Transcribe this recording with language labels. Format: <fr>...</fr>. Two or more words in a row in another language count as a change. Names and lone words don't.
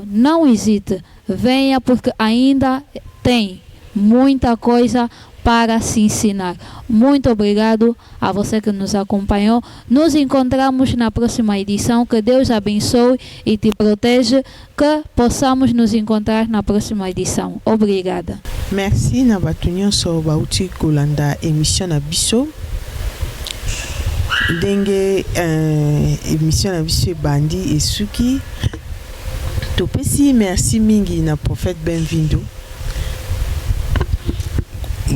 <pt>Não hesite, venha porque ainda tem muita coisa para se ensinar. Muito obrigado a você que nos acompanhou. Nos encontramos na próxima edição. Que Deus abençoe e te proteja. Que possamos nos encontrar na próxima edição. Obrigada.</pt> <ln>Merci na batunyo so bauti kolanda émission na biso. Ndenge émission na biso bandi esuki. Topesi merci mingi na prophète Benvindo.</ln>